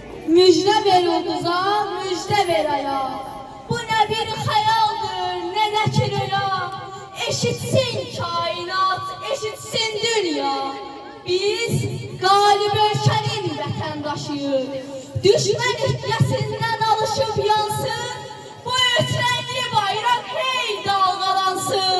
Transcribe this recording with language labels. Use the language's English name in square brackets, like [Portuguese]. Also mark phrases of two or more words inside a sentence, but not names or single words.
[Turkish] Müjde ver ulduza, müjde ver aya. Bu ne bir hayaldır, ne de ki rüya. Eşitsin kainat, eşitsin dünya. [Azerbaijani] Biz galib ölkənin vətəndaşıyıq. Düşmən ihdiyəsindən alışıb yansın. Bu üç rəngli bayraq hey dalğalansın.